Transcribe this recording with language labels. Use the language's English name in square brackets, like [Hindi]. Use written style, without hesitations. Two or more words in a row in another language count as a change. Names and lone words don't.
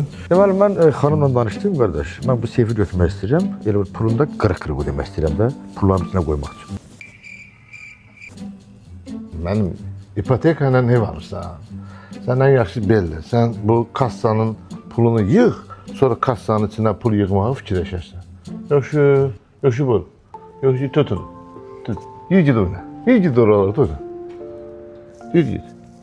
[Azerbaijani] Deməli, mən xanımla danışdım, qardaş. Mən bu seyfi götürmək istəyirəm, elə bir pulunu da qırıq-qırıq ödəmək istəyirəm də, pulların içinə qoymaq üçün. Mənim ipoteka ilə ev alırsan. Səndən yaxşı belli. Sən bu kassanın pulunu yığ, sonra kassanın içinə pul yığmağı fikirləşərsən. Yoxsa bu. Yoxsa tutun. Tut. [Turkish] Yürü git oyna. Yürü git oralara, tutun. Yürü git.